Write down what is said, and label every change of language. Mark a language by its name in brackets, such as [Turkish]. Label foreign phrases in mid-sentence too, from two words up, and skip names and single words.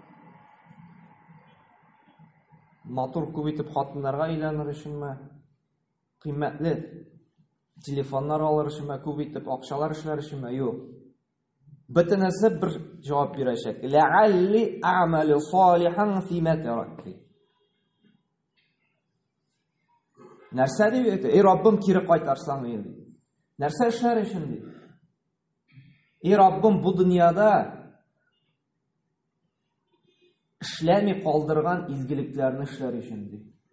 [Tatar] Мотор күп итеп хатыннарга әйләнер өченме? Кыйммәтле телефоннар алыр өченме? Күп итеп акчалар эшләр өченме? Юк. Бөтенесе бер җавап бирәчәк. [Arabic] لعلي أعمل صالحا فيما تركت. [Tatar] Нәрсә дип әйтә? Раббым кире кайтарсаң инде. Нәрсә эшләр өчен ди? Раббым бу дөньяда эшләми калдырган изгелекләрне эшләр өчен ди.